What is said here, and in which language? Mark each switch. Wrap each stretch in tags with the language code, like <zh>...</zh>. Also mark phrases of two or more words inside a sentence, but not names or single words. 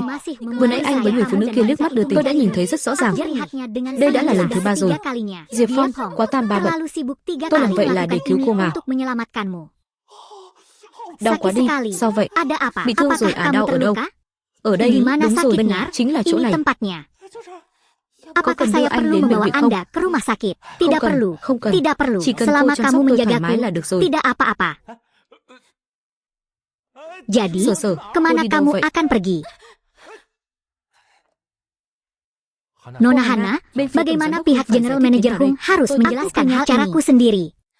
<vi>Vừa nãy anh với người phụ nữ kia liếc mắt đưa tình, tôi đã nhìn thấy rất rõ ràng. Đây đã là lần thứ 3 rồi. Diệp Phong, quá tam ba bậc. Tôi làm vậy là để cứu cô mà. Đau quá đi, sao vậy? Bị thương rồi à? Đau ở đâu? Ở đây, đúng rồi, chính là chỗ này.</vi> <id>Apakah saya perlu membawa Anda ke rumah sakit? Tidak perlu. Tidak perlu. Selama kamu menjagaku, tidak apa-apa. Jadi, kemana kamu akan pergi? Nona Hana, bagaimana pihak</id> <en>General Manager</en> <id>Hung harus menjelaskan hal caraku sendiri?</id>